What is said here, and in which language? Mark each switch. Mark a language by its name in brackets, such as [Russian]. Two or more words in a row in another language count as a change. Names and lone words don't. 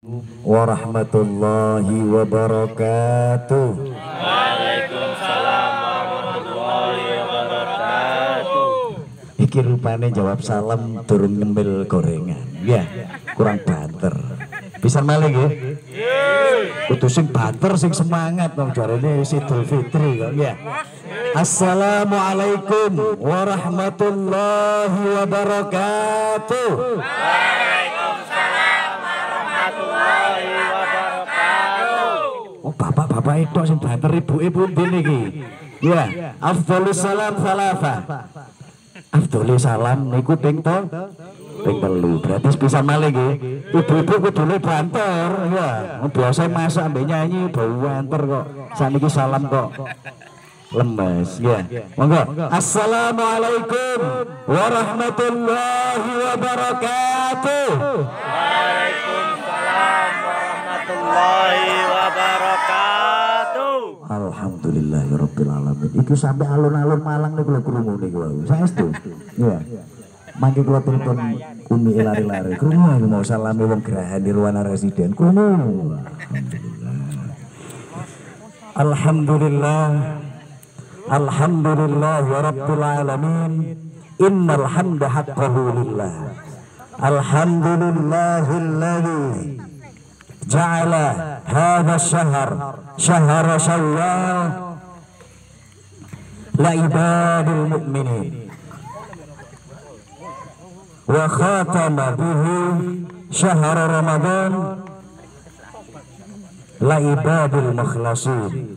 [Arabic] ورحمة الله وبركاته. وعليكم السلام ورحمة الله وبركاته. [Javanese] Iki rupane jawab salam durung nyemil gorengan. Ya, kurang banter. Bisa malih nggih? Kudu sing banter sing semangat wong jarene Idul Fitri kok ya. [Arabic] السلام عليكم ورحمة الله وبركاته. وعليكم السلام ورحمة الله وبركاته. [Javanese] Oh, bapak-bapak itu sing banter ibu-ibu niki. Ya, [Arabic] أفضل السلام سلفا. أفضل السلام [Javanese] niku ping telu. Berarti bisa malih nggih. Ibu-ibu kudune banter ya. Biasa masak ambek nyanyi bau banter kok. Saniki salam kok lemes ya. Monggo. [Arabic] السلام عليكم ورحمة الله وبركاته. وعليكم السلام ورحمة الله وبركاته. الحمد لله رب العالمين. [Javanese] Iki sampai alun-alun Malang niku lho krungu niku wae. Saestu. Ya. Mangke kula telepon Umi lari-lari. Krungu aku mau salami wong Geraha Nirwana Residen. Krungu. Alhamdulillah. [Arabic] الحمد لله يا رب العالمين. إن الحمد حقه لله. الحمد لله الذي جعل هذا شهر شهر شوال لعباد المؤمنين وختم به شهر رمضان لعباد المخلصين.